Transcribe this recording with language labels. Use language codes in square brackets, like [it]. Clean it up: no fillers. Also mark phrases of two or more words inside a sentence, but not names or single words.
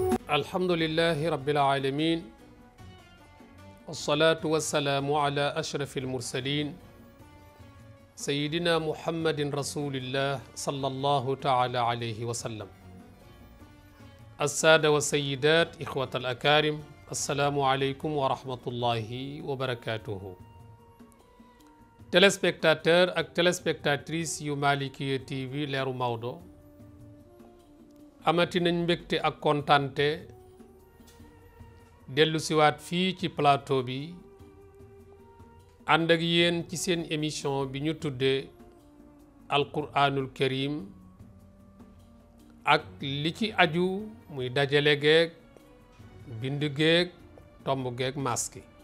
[ar] الحمد لله رب العالمين والصلاة والسلام على أشرف المرسلين سيدنا محمد رسول الله صلى الله تعالى عليه وسلم. السادة والسيدات إخوة الأكارم، السلام عليكم ورحمة الله وبركاته. [wo] téléspectateur ak téléspectatrice yu Malikia TV leeru Maodo, amati nañ mbégte ak kontante dellu siwaat fii ci plateau bi ànd ak yéen ci seen émission bi ñu tuddee [ar] القرآن الكريم [wo] ak li ci aju muy dajale geeg bind geeg tomb geeg maski.